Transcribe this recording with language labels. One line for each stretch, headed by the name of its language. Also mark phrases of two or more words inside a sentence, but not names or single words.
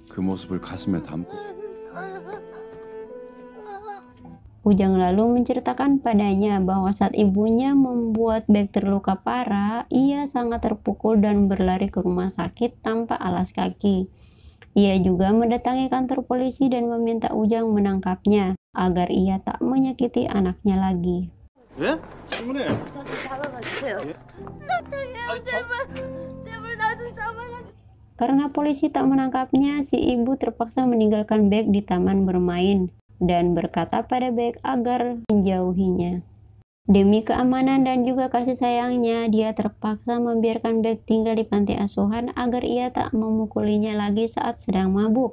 Indonesian: Ujang lalu menceritakan padanya bahwa saat ibunya membuat Baek terluka parah, ia sangat terpukul dan berlari ke rumah sakit tanpa alas kaki. Ia juga mendatangi kantor polisi dan meminta Ujang menangkapnya agar ia tak menyakiti anaknya lagi.
Korean: 왜? 질문해. 저 좀 잡아봐주세요. 부탁해요, 제발. 제발 나 좀 잡아가지고.
Indonesian: Karena polisi tak menangkapnya, si ibu terpaksa meninggalkan Baek di taman bermain dan berkata pada Baek agar menjauhinya. Demi keamanan dan juga kasih sayangnya, dia terpaksa membiarkan Baek tinggal di panti asuhan agar ia tak memukulinya lagi saat sedang mabuk.